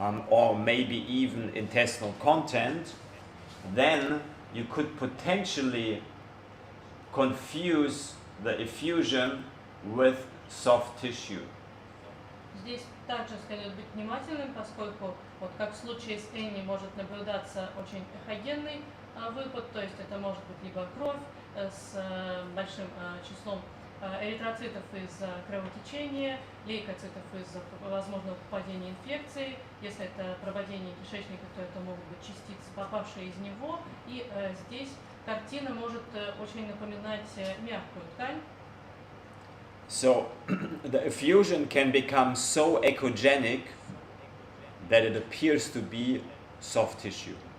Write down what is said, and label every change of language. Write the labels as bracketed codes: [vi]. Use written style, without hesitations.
[en] or maybe even intestinal content, then you could potentially confuse the effusion with soft tissue. [ru] Здесь также следует быть внимательным, поскольку, вот как в случае с Энни, может наблюдаться очень эхогенный выпад, то есть это может быть либо кровь с большим числом эритроцитов из-за кровотечения, лейкоцитов из-за возможного попадения инфекции. Если это прободение кишечника, то это могут быть частицы, попавшие из него. И здесь картина может очень напоминать мягкую ткань. [en] So the effusion can become so echogenic that it appears to be soft tissue.